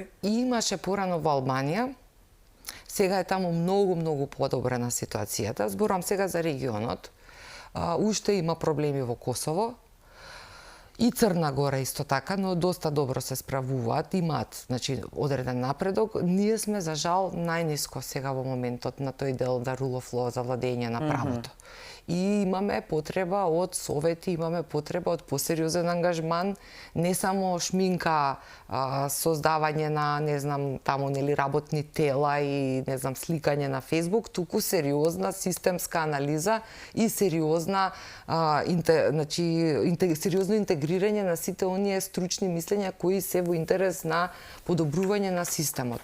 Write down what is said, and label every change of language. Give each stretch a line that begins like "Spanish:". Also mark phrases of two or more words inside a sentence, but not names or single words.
Macedonian: Имаше порано во Албанија. Сега е таму многу подобрена ситуацијата. Зборам сега за регионот. Уште има проблеми во Косово. И Црна Гора исто така, но доста добро се справуваат, имаат, значи, одреден напредок. Ние сме за жал најниско сега во моментот на тој дел да
English: rule of law,
Macedonian: за владење на правото. И имаме потреба од совети, имаме потреба од посериозен ангажман, не само шминка, создавање на, не знам, таму нели работни тела и не знам сликање на Facebook, туку сериозна системска анализа и сериозна сериозно интегрирање на сите оние стручни мислења кои се во интерес на подобрување на системот.